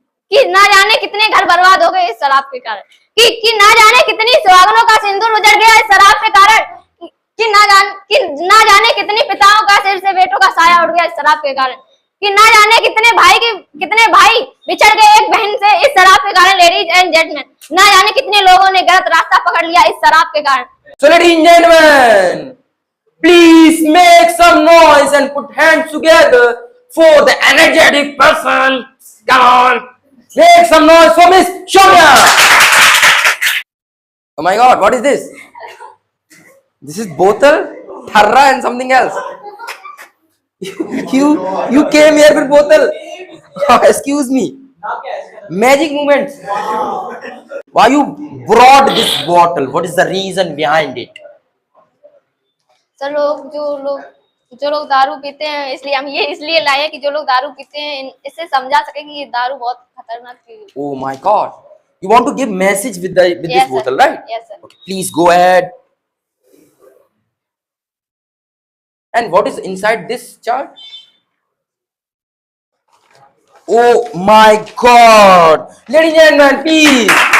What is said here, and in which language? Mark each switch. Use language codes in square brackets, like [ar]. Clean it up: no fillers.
[hi] कि ना जाने कितने घर बर्बाद हो गए इस शराब के कारण, कि ना जाने कितनी सुहागनों का सिंदूर उजड़ गया इस शराब के कारण, कि ना जाने कितनी पिताओं का सिर से बेटों का साया उड़ गया इस शराब के कारण, कि ना जाने कितने भाई बिछड़ गए एक बहन से इस शराब के कारण, [en] Ladies and gentleman. [hi] ना जाने कितने लोगों ने गलत रास्ता पकड़ लिया इस शराब के कारण। [en] So ladies and gentlemen, please make some noise and put hands together for the energetic person. Come on, make some noise for Miss Soumya. Oh my God, what is this? This is bottle, tharra and something else. You came here with bottle. Oh, excuse me. Magic moments. Why you brought this bottle? What is the reason behind it? [hi] Sir जो लोग दारू पीते हैं, इसलिए हम ये इसलिए लाए हैं कि जो लोग दारू पीते हैं इससे समझा सके कि ये दारू बहुत खतरनाक चीज है। [en] Oh my God! You want to give message with this bottle, right? Yes, sir. Okay, please go ahead. And what is inside this chart? Oh my God! Ladies and gentlemen, please.